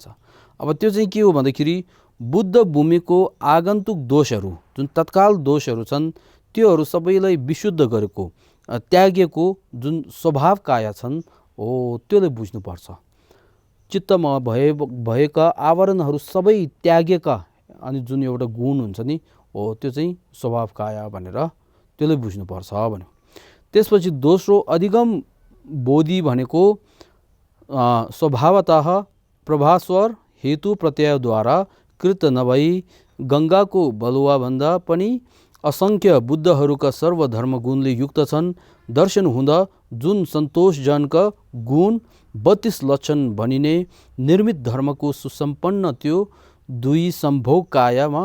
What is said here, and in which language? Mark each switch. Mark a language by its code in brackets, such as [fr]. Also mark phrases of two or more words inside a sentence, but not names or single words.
[ne] अब त्यो चाहिँ के हो भन्दाखेरि बुद्ध भूमिको आगन्तुक दोषहरू जुन तत्काल दोषहरू छन् त्योहरू सबैलाई विशुद्ध गरेको त्यागेको जुन स्वभाव काया छन् हो त्यसले बुझ्नुपर्छ। चित्तमा भएका आवरणहरू सबै त्यागेका अनि जुन एउटा गुण हुन्छ नि हो त्यो चाहिँ स्वभाव काया भनेर त्यसले बुझ्नुपर्छ भन्यो। त्यसपछि दोस्रो अधिगम बोधि भनेको स्वभावतः प्रभास्वर हेतु प्रत्ययद्वारा कृत नभई गङ्गाको बलुवाभन्दा पनि असङ्ख्य बुद्धहरूका सर्वधर्म गुणले युक्त छन्। दर्शन हुँदा जुन सन्तोषजनक गुण 32 लक्षण भनिने निर्मित धर्मको सुसम्पन्न त्यो दुई सम्भोग कायामा